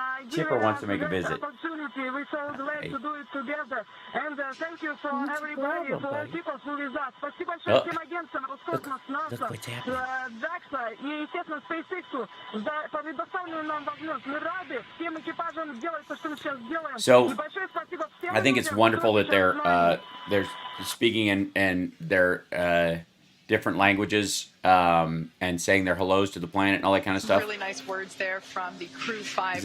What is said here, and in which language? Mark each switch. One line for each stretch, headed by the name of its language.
English: Chipper wants to make a visit. We're so glad to do it together. And thank you for everybody, for people who is us.
Russian: Спасибо большое всем агентам Роскосмос, НАСА, ДАКСа и, естественно, SpaceX за предоставленную нам возможность. Мы рады всем экипажам делать то, что мы сейчас делаем.
English: So, I think it's wonderful that they're speaking in their different languages and saying their hellos to the planet and all that kind of stuff. Really nice words there from the Crew 5.